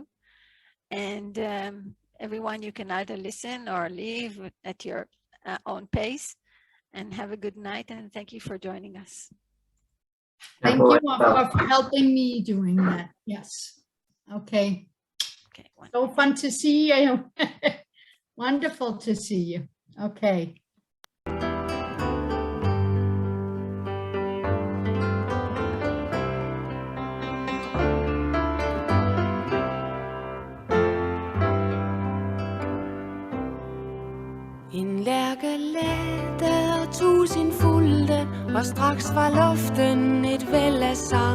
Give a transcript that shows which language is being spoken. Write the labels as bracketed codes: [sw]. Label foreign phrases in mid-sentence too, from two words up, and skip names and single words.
[en] And everyone, you can either listen or leave at your own pace, and have a good night. And thank you for joining us. Thank you for helping me doing that. Yes. Okay. Okay. So fun to see you. Wonderful to see you. Okay. [da] En lærke lette og tusind fulgte, og straks fra luften et væld af sang.